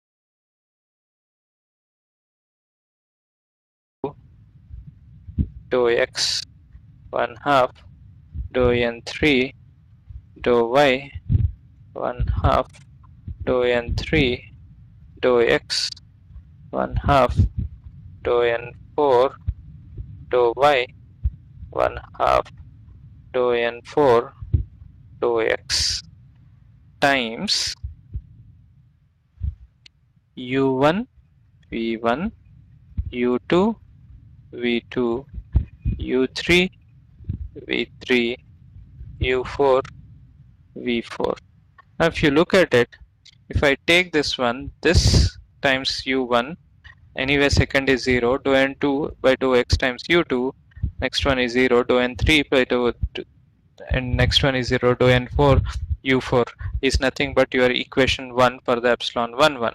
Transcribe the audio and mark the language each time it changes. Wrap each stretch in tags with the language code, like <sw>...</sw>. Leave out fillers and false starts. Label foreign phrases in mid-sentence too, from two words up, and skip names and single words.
<en>dou x 1/2 dou n3 dou y 1/2 dou n3 dou x 1/2 dou n4 dou y 1/2 dou n4 dou x times u1 v1 u2 v2 u3 v3 u4 v4. Now if you look at it, if I take this one, this times u1, anyway second is 0, dou n2 by dou x times u2, next one is 0, dou n3 by dou, and next one is 0, dou n4 u4 is nothing but your equation 1 for the epsilon 1 1.</en>